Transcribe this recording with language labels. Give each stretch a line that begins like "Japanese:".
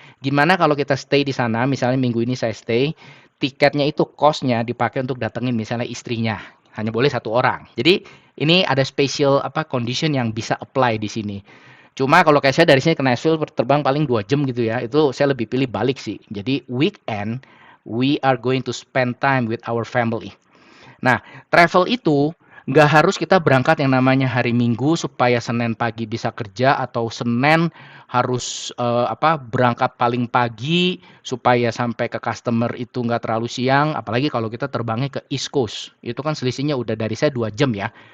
Indonesian: Gimana kalau kita stay di sana, misalnya minggu ini saya stay, tiketnya itu cost-nya dipakai untuk datengin misalnya istrinya. Hanya boleh satu orang. Jadi ini ada
English: special condition
Indonesian: yang bisa apply di sini. Cuma kalau kayak saya dari sini ke Nashville terbang paling 2 jam gitu ya. Itu saya lebih pilih balik sih.
English: Jadi weekend we are going to spend time with our family.
Indonesian: Nah, travel itu nggak harus kita berangkat yang namanya hari Minggu supaya Senin pagi bisa kerja atau Senin harus berangkat paling pagi supaya sampai ke customer itu nggak terlalu siang. Apalagi kalau kita terbangnya ke East Coast, itu kan selisihnya udah dari saya 2 jam ya.